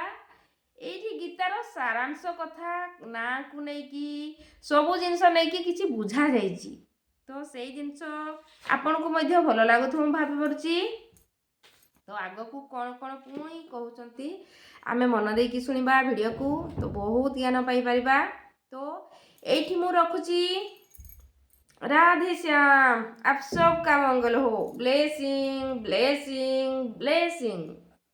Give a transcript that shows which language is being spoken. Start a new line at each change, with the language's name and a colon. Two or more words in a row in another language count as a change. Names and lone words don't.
Odia: ଏଇଠି ଗୀତାର ସାରାଂଶ କଥା ନାଁକୁ ନେଇକି ସବୁ ଜିନିଷ ନେଇକି କିଛି ବୁଝାଯାଇଛି। ତ ସେଇ ଜିନିଷ ଆପଣଙ୍କୁ ମଧ୍ୟ ଭଲ ଲାଗୁଥିବ ମୁଁ ଭାବି ପାରୁଛି। ତ ଆଗକୁ କ'ଣ ପୁଣି କହୁଛନ୍ତି ଆମେ ମନ ଦେଇକି ଶୁଣିବା ଭିଡ଼ିଓକୁ, ତ ବହୁତ ଜ୍ଞାନ ପାଇପାରିବା। ତ এইଠି ମୁଁ ରଖୁଛି। राधे श्याम।
Hindi: आप सबका मंगल हो।
English: blessing blessing blessing.